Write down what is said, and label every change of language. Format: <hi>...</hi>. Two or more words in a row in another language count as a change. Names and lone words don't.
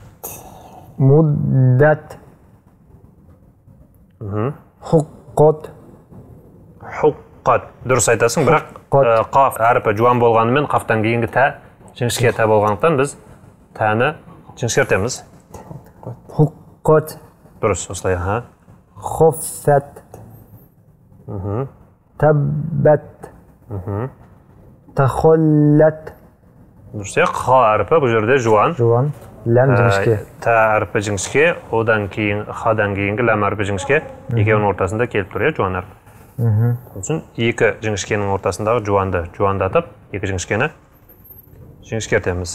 <ar>مدت. حقت. حقت.</ar> <kk>Дұрыс айтасың, бірақ қаф әрпі жуан болғанымен қафтан кейінгі тә жіңішке та болғандықтан біз тәні жіңішкертеміз.</kk> <ar>حقت</ar> <kk>Дұрыс, осылай.</kk> <ar>خفت تبت تخلت.</ar> <kk>Дұрыс, қа әріпі бұл жерде жуан. жуан, ләм жіңішке. Та әріпі жіңішке, одан кейін хадан кейінгі ләм әріпі жіңішке, екеуінің ортасында келіп тұр, жуан әріп. Сосын екі жіңішкенің ортасындағы жуанды жуандатып, екі жіңішкені жіңішкертеміз.</kk>